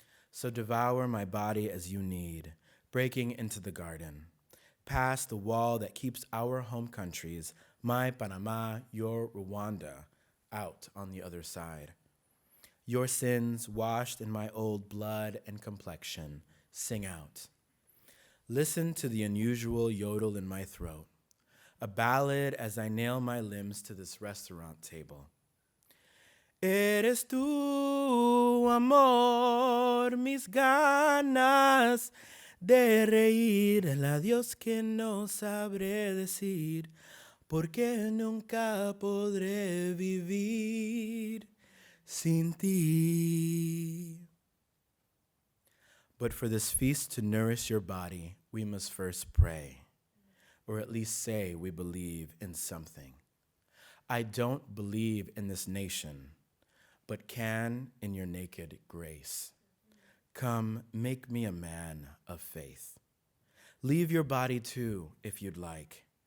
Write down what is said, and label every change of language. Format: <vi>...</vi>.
<en>So devour my body as you need, breaking into the garden, past the wall that keeps our home countries, my Panama, your Rwanda, out on the other side. Your sins washed in my old blood and complexion, sing out. Listen to the unusual yodel in my throat, a ballad as I nail my limbs to this restaurant table.</en> <es>Eres tú, amor, mis ganas de reír, el adiós que no sabré decir, porque nunca podré vivir sin ti.</es> <en>But for this feast to nourish your body, we must first pray, or at least say we believe in something. I don't believe in this nation, but can in your naked grace. Come, make me a man of faith. Leave your body too, if you'd like.</en>